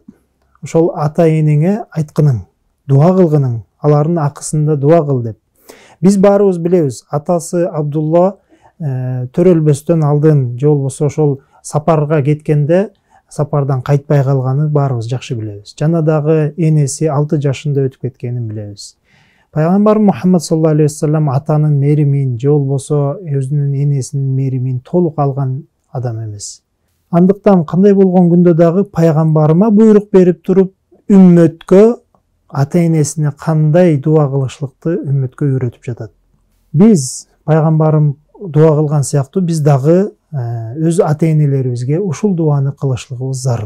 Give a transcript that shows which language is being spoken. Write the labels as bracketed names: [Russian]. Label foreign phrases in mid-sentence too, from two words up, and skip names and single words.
[Kyrgyz] Ошол ата-энеңе айткының, дуа кылгының, алардын акысында дуа кыл деп. Биз баарыбыз билебиз, атасы Абдулла төрөлбөстөн алдын же болбосо ошол сапарга кеткенде сапардан кайтпай калганы баарыбыз жакшы билебиз. Жана дагы энеси 6 жашында өтүп кеткенин билебиз. Пайгамбар Мухаммад [Arabic] صلى الله عليه وسلم [Kyrgyz] атанын мээримин же болбосо өзүнүн энесинин мээримин толук алган адам эмес. Андыктан кандай болгон күндө дагы пайгамбарыма буйрук берип туруп, үммөткө ата-энесине кандай дуа кылышлыкты үммөткө үйрөтүп жатат. Биз пайгамбарым дуа кылган сыяктуу биз дагы өз ата-энелерибизге ушул дуаны кылышлыгыбыз зарыл.